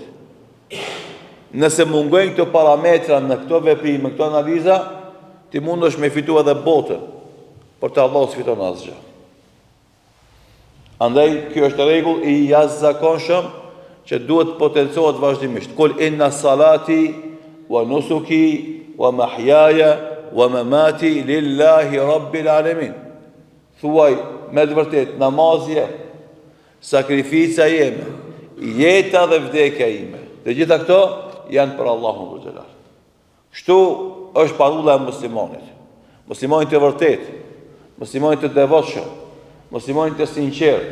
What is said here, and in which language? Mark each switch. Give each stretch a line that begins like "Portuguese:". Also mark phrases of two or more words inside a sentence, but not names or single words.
Albanian: Nëse mungojnë këto parametra në këto veprime, këto analiza, ti mundesh me fitu edhe botën, por të Allah s'fiton asgjë. Andaj, kjo është rregull i jashtëzakonshëm që duhet potencohet vazhdimisht.
Arabic: قل إن صلاتي ونسكي ومحياي ومماتي لله رب العالمين.
Albanian: Thuaj me të vërtet, namazja, sakrifica jeme, jeta dhe vdekja ime, të gjitha këto janë për Allahun
Arabic: ذو الجلال.
Albanian: Kështu është parulla e muslimanit. Muslimanit të vërtet, muslimanit të devotshëm, muslimanit të sinqert.